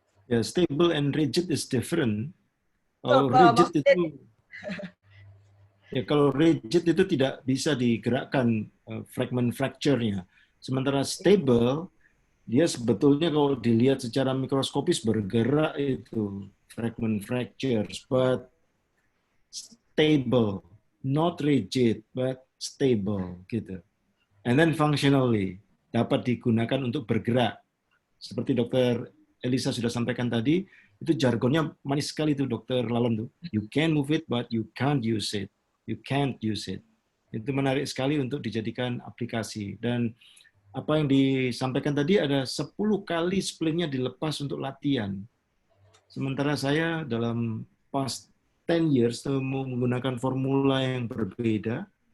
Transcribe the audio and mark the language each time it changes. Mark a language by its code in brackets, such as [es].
[en] Yeah, stable and rigid is different. [id] Rigid itu ya, kalau rigid itu tidak bisa digerakkan fragment fracture-nya. Sementara stable dia sebetulnya kalau dilihat secara mikroskopis bergerak itu fragment fractures, [en] but stable, not rigid, but stable [id] gitu. [en] And then functionally [id] dapat digunakan untuk bergerak. Seperti Dokter Elisa sudah sampaikan tadi, itu jargonnya manis sekali tuh Dokter Lalon tuh. [en] You can move it, but you can't use it. You can't use it. [id] Itu menarik sekali untuk dijadikan aplikasi. Dan apa yang disampaikan tadi ada 10 kali splintnya dilepas untuk latihan. Sementara saya dalam [en] past 10 years [id] menggunakan formula yang berbeda.